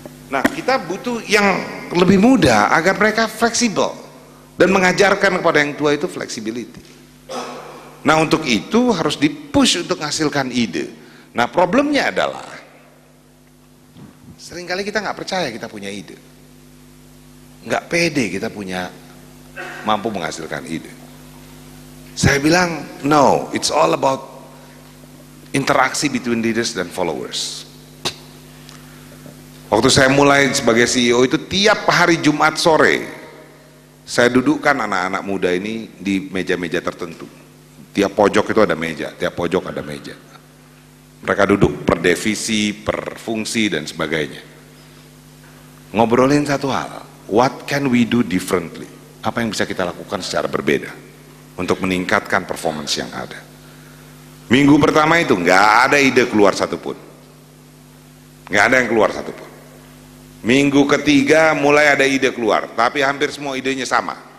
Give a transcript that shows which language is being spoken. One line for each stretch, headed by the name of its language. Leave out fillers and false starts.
Indonesian: Nah, kita butuh yang lebih muda agar mereka fleksibel dan mengajarkan kepada yang tua itu flexibility. Nah, untuk itu harus dipush untuk menghasilkan ide. Nah, problemnya adalah seringkali kita nggak percaya kita punya ide, nggak pede kita mampu menghasilkan ide. Saya bilang
English: no, it's all about interaksi between leaders dan followers.
Indonesian: Waktu saya mulai sebagai CEO itu tiap hari Jumat sore saya dudukkan anak-anak muda ini di meja-meja tertentu. Tiap pojok itu ada meja, tiap pojok ada meja. Mereka duduk per divisi, per fungsi dan sebagainya. Ngobrolin satu hal,
English: what can we do differently?
Indonesian: Apa yang bisa kita lakukan secara berbeda untuk meningkatkan performance yang ada. Minggu pertama itu nggak ada ide keluar satupun, nggak ada yang keluar satupun. Minggu ketiga mulai ada ide keluar, tapi hampir semua idenya sama.